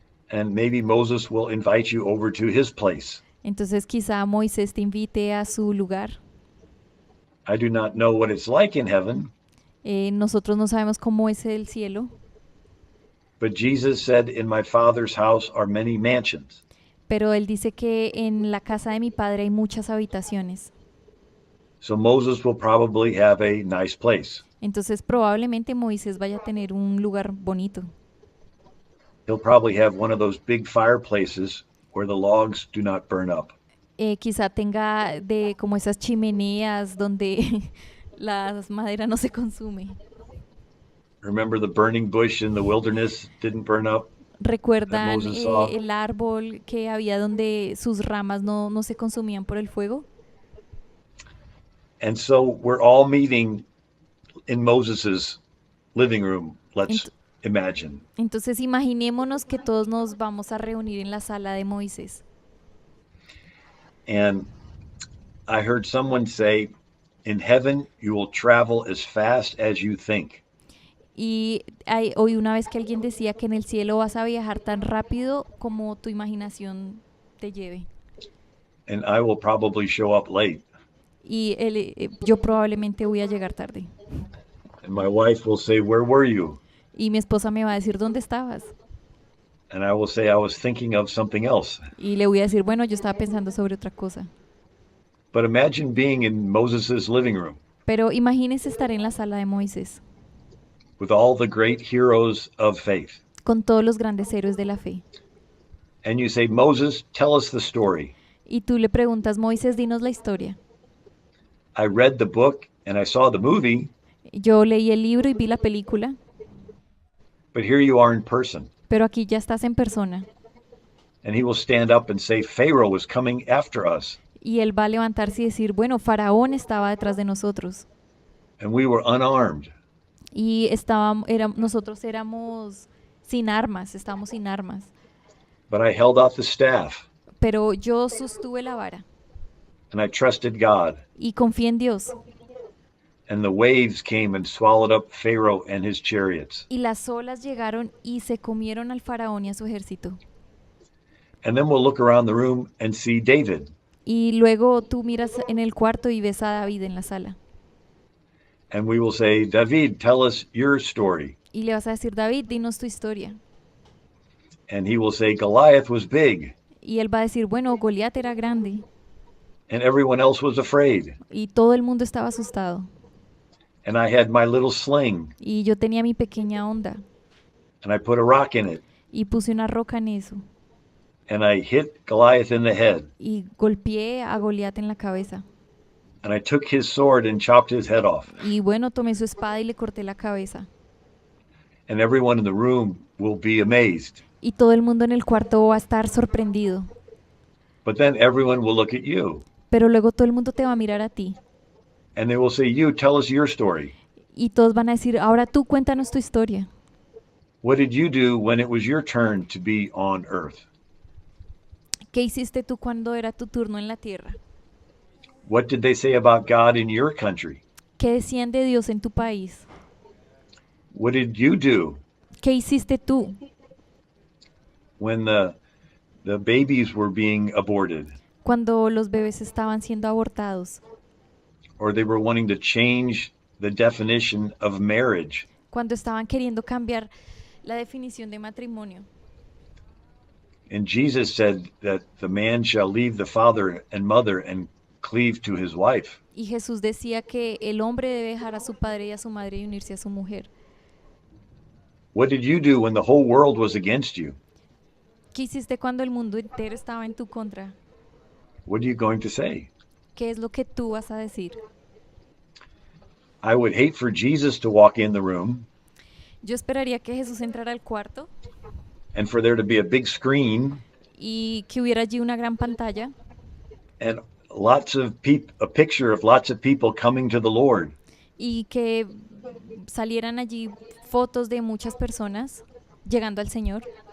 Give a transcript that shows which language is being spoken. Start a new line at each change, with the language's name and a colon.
English: And maybe Moses will invite you over to his place.
Spanish: Entonces quizá Moisés te invite a su lugar.
English: I do not know what it's like in heaven,
Spanish: Nosotros no sabemos cómo es el cielo,
English: but Jesus said, "In my Father's house are many mansions."
Spanish: pero él dice que en la casa de mi padre hay muchas habitaciones.
English: So Moses will probably have a nice place.
Spanish: Entonces probablemente Moisés vaya a tener un lugar bonito.
English: He'll probably have one of those big fireplaces where the logs do not burn up.
Spanish: Quizá tenga de como esas chimeneas donde la madera no se consume.
English: Remember the burning bush in the wilderness didn't burn up?
Spanish: ¿Recuerdan
English: Moses saw.
Spanish: el árbol que había donde sus ramas no se consumían por el fuego?
English: And so we're all meeting in Moses's living room, let's imagine.
Spanish: Entonces imaginémonos que todos nos vamos a reunir en la sala de Moisés.
English: And I heard someone say, in heaven, you will travel as fast as you think,
Spanish: Y oí una vez que alguien decía que en el cielo vas a viajar tan rápido como tu imaginación te lleve.
English: and I will probably show up late.
Spanish: Y yo probablemente voy a llegar tarde.
English: And my wife will say, where were you?
Spanish: Y mi esposa me va a decir, ¿dónde estabas?
English: And I will say, I was thinking of something else.
Spanish: Y le voy a decir, bueno, yo estaba pensando sobre otra cosa.
English: But imagine being in Moses' living room
Spanish: Pero imagínese estar en la sala de Moisés,
English: with all the great heroes of faith.
Spanish: con todos los grandes héroes de la fe.
English: And you say, Moses, tell us the story.
Spanish: Y tú le preguntas, Moisés, dinos la historia.
English: I read the book and I saw the movie,
Spanish: Yo leí el libro y vi la película,
English: but here you are in person.
Spanish: pero aquí ya estás en persona.
English: And he will stand up and say, Pharaoh was coming after us,
Spanish: Y él va a levantarse y decir, bueno, Faraón estaba detrás de nosotros.
English: and we were unarmed.
Spanish: Y nosotros éramos sin armas, estábamos sin armas.
English: But I held out the staff
Spanish: Pero yo sostuve la vara
English: and I trusted God.
Spanish: y confié en Dios.
English: And the waves came and swallowed up Pharaoh and his chariots.
Spanish: Y las olas llegaron y se comieron al faraón y a su ejército.
English: And then we'll look around the room and see David.
Spanish: Y luego tú miras en el cuarto y ves a David en la sala.
English: And we will say, David, tell us your story.
Spanish: Y le vas a decir, David, dinos tu historia.
English: And he will say, Goliath was big
Spanish: Y él va a decir, bueno, Goliat era grande
English: and everyone else was afraid.
Spanish: y todo el mundo estaba asustado.
English: And I had my little sling
Spanish: Y yo tenía mi pequeña onda
English: and I put a rock in it
Spanish: y puse una roca en eso.
English: and I hit Goliath in the head.
Spanish: Y golpeé a Goliat en la cabeza.
English: And I took his sword and chopped his head off.
Spanish: Y bueno, tomé su espada y le corté la cabeza.
English: And everyone in the room will be amazed.
Spanish: Y todo el mundo en el cuarto va a estar sorprendido.
English: But then everyone will look at you
Spanish: Pero luego todo el mundo te va a mirar a ti.
English: and they will say, you, tell us your story.
Spanish: Y todos van a decir, ahora tú cuéntanos tu historia.
English: What did you do when it was your turn to be on earth?
Spanish: ¿Qué hiciste tú cuando era tu turno en la tierra?
English: What did they say about God in your country?
Spanish: ¿Qué decían de Dios en tu país?
English: What did you do
Spanish: ¿Qué hiciste tú
English: when the babies were being aborted
Spanish: cuando los bebés estaban siendo abortados?
English: or they were wanting to change the definition of marriage?
Spanish: Cuando estaban queriendo cambiar la definición de matrimonio.
English: And Jesus said that the man shall leave the father and mother and cleave to his wife.
Spanish: Y Jesús decía que el hombre debe dejar a su padre y a su madre y unirse a su mujer.
English: What did you do when the whole world was against you?
Spanish: ¿Qué hiciste cuando el mundo entero estaba en tu contra?
English: What are you going to say?
Spanish: ¿Qué es lo que tú vas a decir?
English: I would hate for Jesus to walk in the room
Spanish: Yo esperaría que Jesús entrara al cuarto
English: and for there to be a big screen
Spanish: y que hubiera allí una gran pantalla
English: and a picture of lots of people coming to the Lord.
Spanish: y que salieran allí fotos de muchas personas llegando al Señor